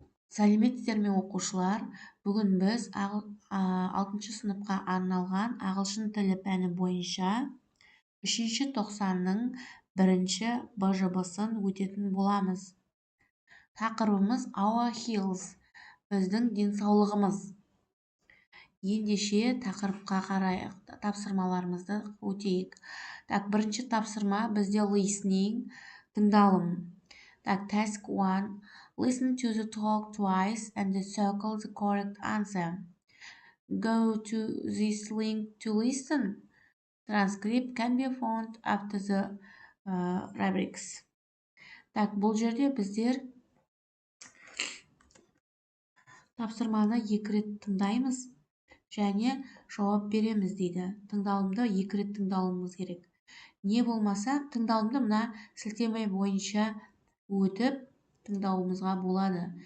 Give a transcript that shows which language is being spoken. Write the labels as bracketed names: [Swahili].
[Kazakh] Сәлеметсіздер ме оқушылар? Бүгін біз 6 сыныпқа арналған ағылшын тілі пәні бойынша 3-ші тоқсанның 1-ші Бжб-сын өтетін боламыз. Тақырыбымыз [English] our health, [Kazakh] біздің денсаулығымыз. Ендеше тақырыпқа қарай тапсырмаларымызды өтейік. Бірінші тапсырма бізде listening, тыңдалым. [English] Task 1. Listen to the talk twice and circle the correct answer. Go to this link to listen. Transcript can be found after the rubrics. [Kazakh] Бұл жерде біздер тапсырманы 2 рет тыңдаймыз және жауап береміз дейді. Тыңдалымды 2 рет тыңдауымыз керек. Не болмаса, тыңдалымды мына сілтеме бойынша өтіп тыңдауымызға болады.